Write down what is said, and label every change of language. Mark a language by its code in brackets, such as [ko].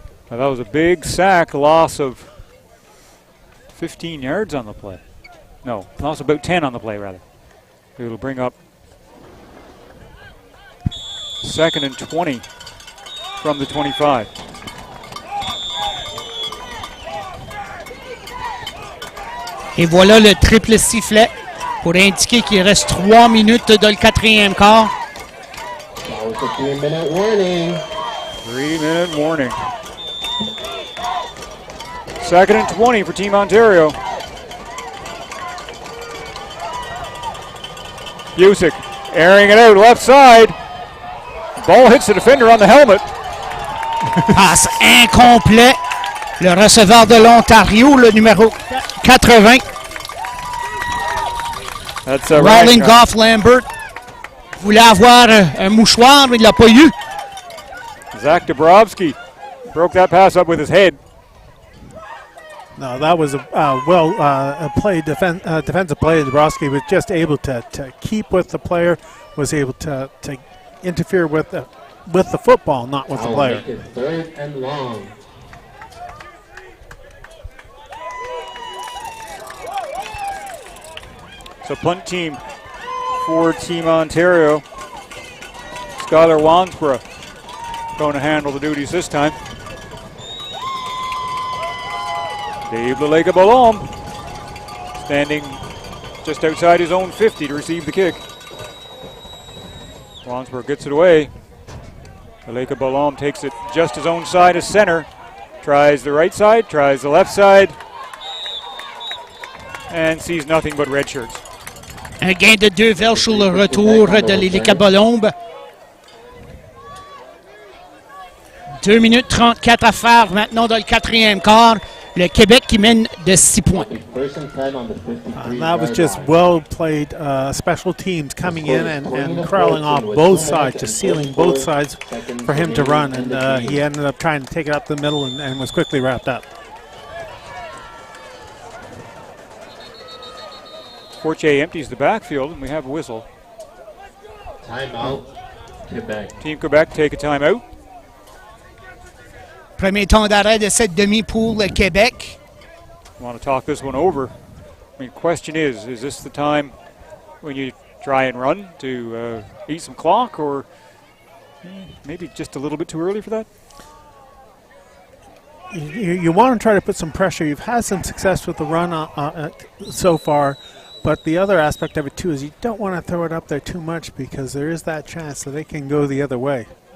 [en] Now that was a big sack, loss of 15 yards on the play. No, loss of about 10 on the play, rather. It'll bring up 2nd and 20 from the 25. [fr] Et voilà le triple sifflet pour indiquer qu'il reste 3 minutes dans le 4e quart. [en] That was a 3-minute warning. 3-minute warning. 2nd and 20 for Team Ontario. Busick airing it out left side. Ball hits the defender on the helmet. [fr] Passe incomplet. Le receveur de l'Ontario, le numéro 80. Rolling Goff Lambert voulait avoir un mouchoir, mais il ne l'a pas eu. [en] Zach Dabrowski broke that pass up with his head. No, that was a play, defensive play. Dabrowski was just able to keep with the player, was able to interfere with the football, not with the player. Make it 3rd and long. So punt team for Team Ontario. Skylar Wansborough going to handle the duties this time. Dave Leleka Balom standing just outside his own 50 to receive the kick. Wansborough gets it away. Leleka Balom takes it just his own side as center. Tries the right side, tries the left side, and sees nothing but red shirts. [fr] Un gain de 2 verges sur le retour de Leleka Balombe. 2 minutes 34 à faire maintenant dans le 4e quart. Le Québec qui mène de 6 points. [en] That was just well played special teams coming in and crawling off both sides, just sealing both sides for him to run. And he ended up trying to take it up the middle and was quickly wrapped up. Fortier empties the backfield, and we have a whistle. Timeout, Quebec. Team Quebec take a timeout. [fr] Premier temps d'arrêt de cette demi pour le Québec. [en] I want to talk this one over. I mean, question is this the time when you try and run to eat some clock, or maybe just a little bit too early for that? You want to try to put some pressure. You've had some success with the run so far, but the other aspect of it too is you don't want to throw it up there too much because there is that chance that it can go the other way.